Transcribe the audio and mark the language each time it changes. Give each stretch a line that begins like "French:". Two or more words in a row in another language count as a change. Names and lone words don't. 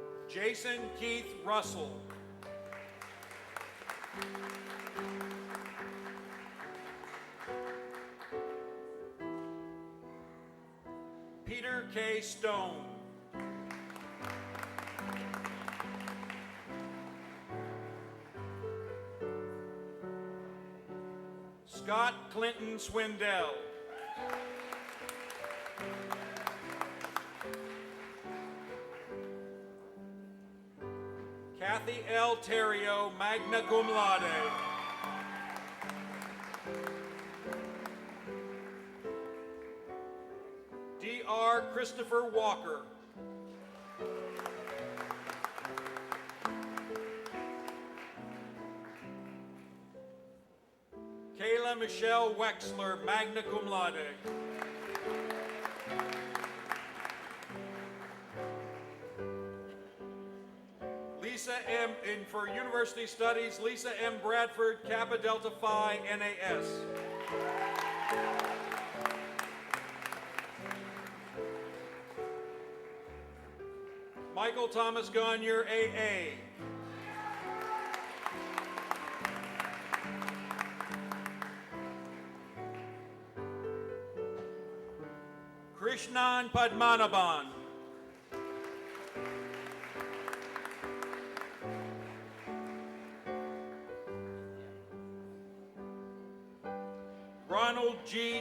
English: Jason Keith Russell. Peter K. Stone. Scott Clinton Swindell. Kathy L.
Latin: Terrio, magna cum laude.
English: D.R. Christopher Walker. Kayla Michelle Wexler,
Latin: magna cum laude.
English: Lisa M. And for University Studies, Lisa M. Bradford, Kappa Delta Phi, NAS. Michael Thomas Gonier, AA. Krishnan Padmanabhan. Ronald G.